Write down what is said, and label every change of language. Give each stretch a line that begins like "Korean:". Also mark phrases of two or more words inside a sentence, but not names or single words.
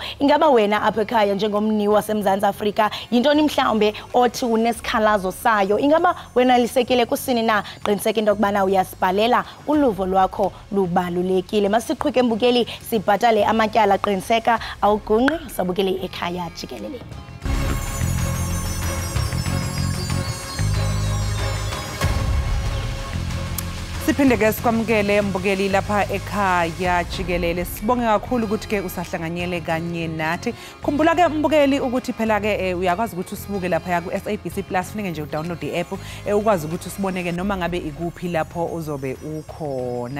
Xhosa: Ingaba wena apha ekhaya njengomni waseMzantsi Afrika yintoni mhlawumbe othi unesikhalazo sayo? Ingaba wena lisekile kusini na? Qiniseka into yokubana uyasibhalela uluvo lwakho lubalulekile. Masiqhubeke mbukeli sibhatale amatyala qiniseka awugungqi sabukele Ekhaya Jikelele.
Zulu: Siphinde ke sikwamukele mbukeli lapha Ekhaya Jikelele. Sibonge kakhulu ukuthi ke usahlanganyele kanye nathi. Khumbula ke mbukeli ukuthi phela ke uyakwazi ukuthi usibuke lapha ya ku SABC Plus funeke nje udownload i-app ukwazi ukuthi usiboneke noma ngabe ikuphi lapho uzobe ukhona.